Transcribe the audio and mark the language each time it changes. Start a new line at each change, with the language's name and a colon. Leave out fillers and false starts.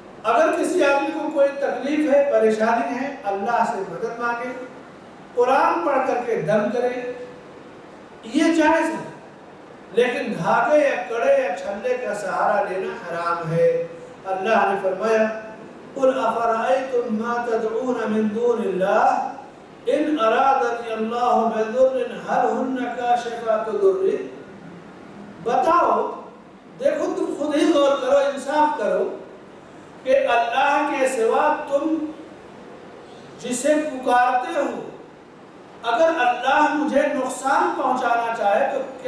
Urdu: اگر کسی آدمی کو کوئی تکلیف ہے، پریشانی ہے، اللہ سے مدد مانگے، قرآن پڑھ کر کے دم کرے، یہ جائز ہے. لیکن دھاگے یا کڑے یا چھلے کا سہارا لینا حرام ہے. اللہ نے فرمایا:
Arabic: قل افرأيتم ما تدعون من دون الله ان ارادني الله بضر هل هن كاشفات ضره.
Urdu: بتاؤ، دیکھو، تم خود ہی غور کرو، انصاف کرو کہ اللہ کے سوا تم جسے پکارتے ہو، اگر اللہ مجھے نقصان پہنچانا چاہے تو